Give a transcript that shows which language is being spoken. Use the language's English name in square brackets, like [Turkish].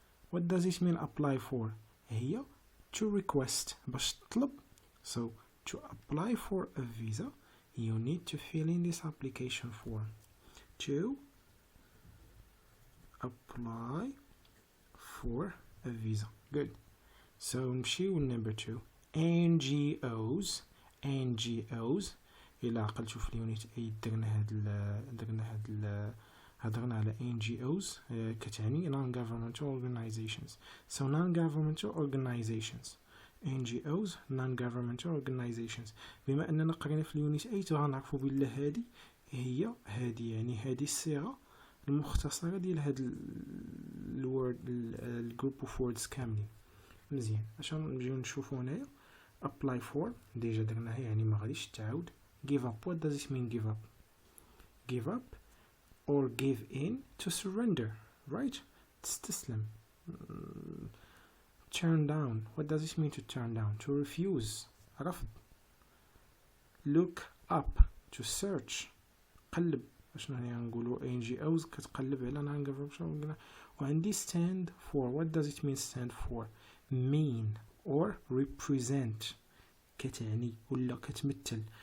[English] what does it mean apply for؟ [Arabic] هي [English] to request [Arabic] باش تطلب. [English] so to apply for a visa you need to fill in this application form. To apply for a visa. Good. So [Arabic] نمشيو [English] number 2. [Arabic] NGOs إلا عقلتو في اليونيت 8 هضرنا على NGOs كتعني [English] non-governmental organizations. So non-governmental organizations NGOs non-governmental organizations. [Arabic] بما أننا قرينا في اليونيت 8 غنعرفو بلي هادي يعني هادي الصيغة المختصرة ديال هاد الوورد الجروب اوف ووردز كاملين. مزيان عشان نجيو نشوفو هنايا apply for ديجا درناها يعني ما غاديش تعاود. [English] give up. what does it mean give up؟ give up or give in to surrender, right؟ [Arabic] تستسلم. [English] turn down. what does it mean to turn down؟ to refuse [Arabic] رفض. [English] look up to search [Arabic] قلب. اشنو هنا نقولوا NGOs كتقلب على non-governmental. [English] وعندي stand for. what does it mean stand for؟ mean or represent [Arabic] كتعني ولا كتمثل.